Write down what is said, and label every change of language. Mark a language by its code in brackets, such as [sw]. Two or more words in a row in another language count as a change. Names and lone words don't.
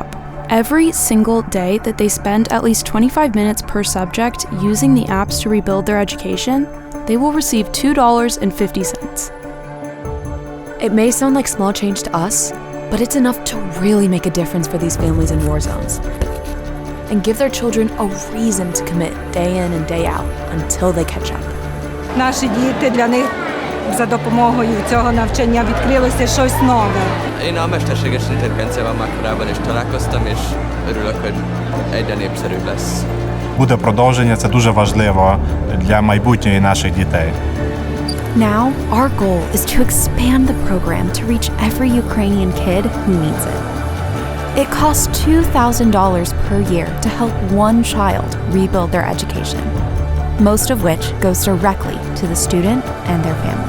[en] Every single day that they spend at least 25 minutes per subject using the apps to rebuild their education, they will receive $2.50. It may sound like small change to us, but it's enough to really make a difference for these families in war zones and give their children a reason to commit day in and day out until they catch up. [uk] Наші діти, для них за допомогою цього навчання відкрилося щось нове. [hu] Én a mesterséges intelligenciával már korábban is találkoztam, és örülök, hogy egyre népszerűbb lesz. [uk] Буде продовження, це дуже важливо для майбутньої наших дітей. [en] Now, our goal is to expand the program to reach every Ukrainian kid who needs it. It costs $2,000 per year to help 1 child rebuild their education, most of which goes directly to the student and their family.